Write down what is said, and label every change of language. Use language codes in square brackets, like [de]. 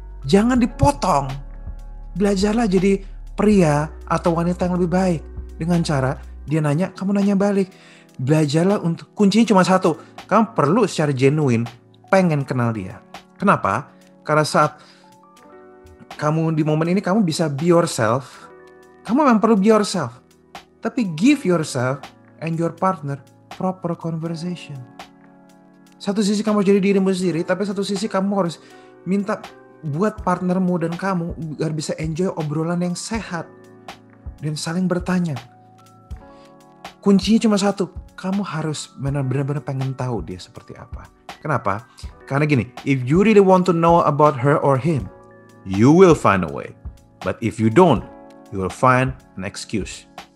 [id] Jangan dipotong. Belajarlah jadi pria atau wanita yang lebih baik. Dengan cara dia nanya, kamu nanya balik. Belajarlah untuk, kuncinya cuma satu. Kamu perlu secara genuine pengen kenal dia. Kenapa? Karena saat kamu di momen ini kamu bisa [en] be yourself. [id] Kamu memang perlu [en] be yourself. [id] Tapi [en] give yourself and your partner proper conversation. [id] Satu sisi kamu jadi dirimu sendiri, tapi satu sisi kamu harus minta buat partnermu dan kamu biar bisa enjoy obrolan yang sehat dan saling bertanya. Kuncinya cuma satu, kamu harus benar-benar pengen tahu dia seperti apa. Kenapa? Karena gini, [en] if you really want to know about her or him, you will find a way. But if you don't, you will find an excuse.